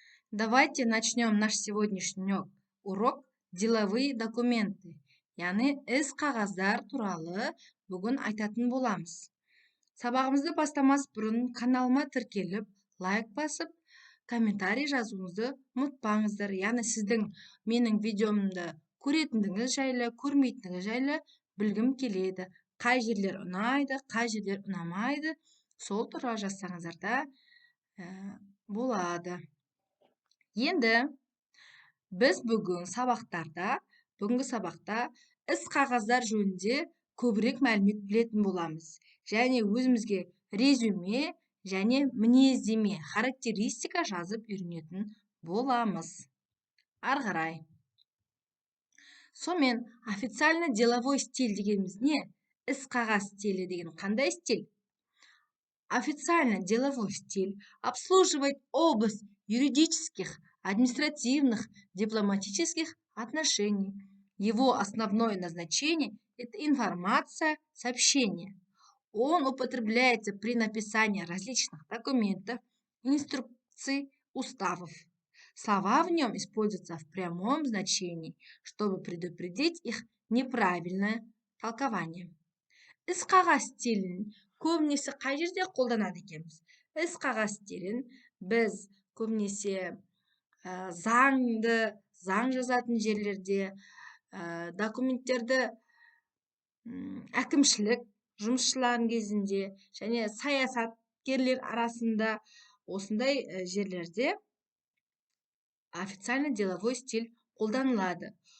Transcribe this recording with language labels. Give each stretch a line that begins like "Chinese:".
Russian: Давайте начнем наш сегодняшний урок «Деловые документы».
Kazakh: Яғни іс-қағаздар туралы бүгін айтатын боламыз. Сабағымызды бастамас бұрын каналыма тіркеліп, лайк басып, комментарий жазуыңызды ұмытпаңыздар. Яғни сіздің менің видеомды көретіндігіңіз жайлы, көрмейтіндігіңіз жайлы білгім келеді. Қай жерлер ұнайды, қай жерлер ұнамайды, сол туралы жазсаңыздар да болады. Енді біз бүгінгі сабақта іс-қағаздар жөнінде көбірек мәлімет білетін боламыз. Және өзімізге резюме және мінездеме, характеристика жазып үйренетін боламыз. Ары қарай. Сонымен официально деловой стиль дегеніміз не? Іс-қағаз стилі деген қандай стиль?
Russian: Официально деловой стиль обслуживает область юридических, административных, дипломатических отношений. Его основное назначение – это информация, сообщение. Он употребляется при написании различных документов, инструкций, уставов. Слова в нем используются в прямом значении, чтобы предупредить их неправильное толкование.
Kazakh: Іс-қағаз стилін көбінесе қай жерде қолданады екенбіз? Іс-қағаз стилін біз көбінесе заң жазатын жерлерде, документтерді әкімшілік жұмысшылардың кезінде және саясаткерлер арасында осындай жерлерде официально деловой стиль қолданылады.